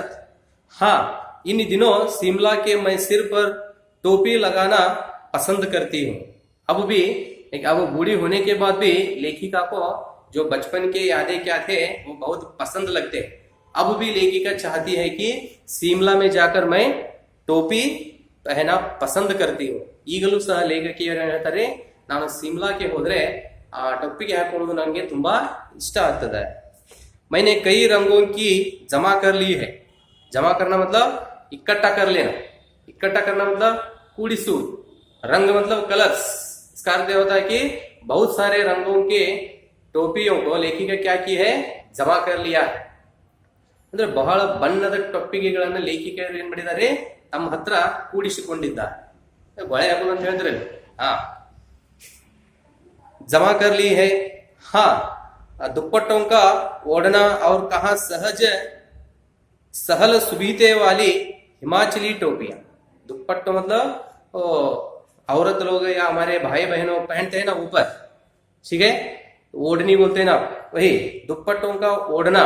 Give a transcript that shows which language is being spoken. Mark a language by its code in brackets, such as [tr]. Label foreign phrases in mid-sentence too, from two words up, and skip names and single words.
[hi] हाँ, इन दिनों शिमला के मैं सिर पर टोपी लगाना पसंद करती हूँ। अब बूढ़ी होने के बाद भी लेखिका को जो बचपन के यादें क्या थे वो बहुत पसंद लगते। अब भी लेखिका चाहती है कि शिमला में जाकर मैं टोपी पहना पसंद करती हूँ। [kn] ಈಗಲೂ ಸಹ ಲೇಖಕಿಯರು ಹೇಳ್ತಾರೆ, ನಾನು ಶಿಮ್ಲಾಕ್ಕೆ ಹೋದ್ರೆ ಆ ಟೊಪ್ಪಿಗೆ ಹಾಕೊಳ್ಳೋದು ನನಗೆ ತುಂಬಾ ಇಷ್ಟ ಆಗ್ತದೆ। [hi] मैंने कई रंगों की जमा कर ली है। जमा करना मतलब इकट्ठा कर लेना, इकट्ठा करना मतलब कूड़िसू, रंग मतलब कलर्स। इसका अर्थ होता है कि बहुत सारे रंगों के टोपियों को लेखिका क्या की है, जमा कर लिया है। [kn] ಅಂದ್ರೆ ಬಹಳ ಬಣ್ಣದ ಟೊಪ್ಪಿಗೆಗಳನ್ನು ಲೇಖಿಕೆಯರು ಏನ್ ಮಾಡಿದ್ದಾರೆ, ತಮ್ಮ ಹತ್ರ ಕೂಡಿಸಿಕೊಂಡಿದ್ದಾರೆ। ಗೊಳೆ ಹಾಕೋದು ಅಂತ ಹೇಳಿದ್ರಲ್ಲಿ, ಹಾ, [hi] जमा कर ली है। हाँ, दुपट्टों का ओढ़ना और कहा सहज सहल सुबीते वाली हिमाचली टोपियां। दुपट्टों मतलब औरत लोग या हमारे भाई बहनों पहनते हैं ना ऊपर, ठीक है, ओढ़नी बोलते हैं ना, वही दुपट्टों का ओढ़ना।